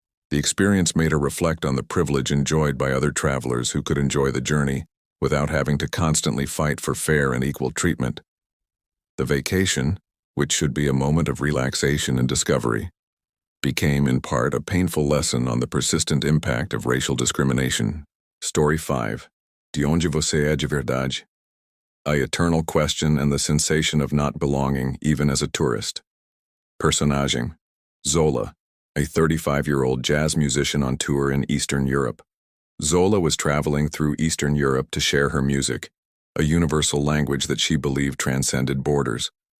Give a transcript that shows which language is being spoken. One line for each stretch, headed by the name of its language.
English: The experience made her reflect on the privilege enjoyed by other travelers who could enjoy the journey without having to constantly fight for fair and equal treatment. The vacation, which should be a moment of relaxation and discovery, became in part a painful lesson on the persistent impact of racial discrimination. Story 5.
Portuguese: De onde você é de verdade?
English: A eternal question and the sensation of not belonging even as a tourist. Personagem: Zola, a 35-year-old jazz musician on tour in Eastern Europe. Zola was traveling through Eastern Europe to share her music, a universal language that she believed transcended borders.